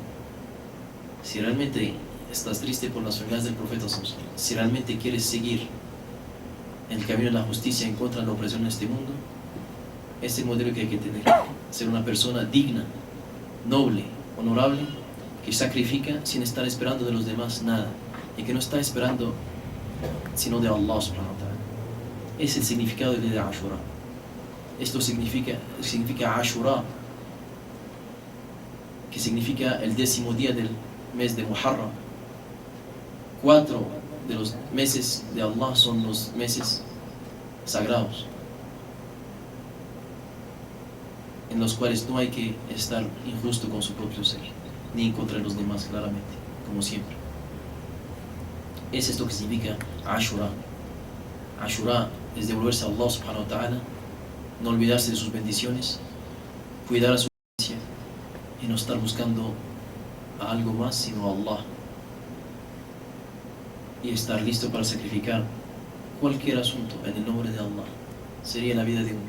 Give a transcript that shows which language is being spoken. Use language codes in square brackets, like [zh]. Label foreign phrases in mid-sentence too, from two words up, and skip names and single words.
[es] Si realmente estás triste por las familias del profeta, si realmente quieres seguir en el camino de la justicia en contra de la opresión en este mundo, es el modelo que hay que tener: ser una persona digna, noble, honorable, que sacrifica sin estar esperando de los demás nada, y que no está esperando sino de Allah [ar] سبحانه وتعالى. [es] Es el significado del día de Ashura. Esto significa Ashura, que significa el 10º día del mes de Muharram. 4 de los meses de Allah son los meses sagrados, en los cuales no hay que estar injusto con su propio ser, ni contra los demás, claramente, como siempre. Es esto que significa Ashura. Ashura es devolverse a Allah [ar] سبحانه وتعالى, [es] no olvidarse de sus bendiciones, cuidar a su iglesia y no estar buscando a algo más sino a Allah, y estar listo para sacrificar cualquier asunto en el nombre de Allah. Sería la vida de uno.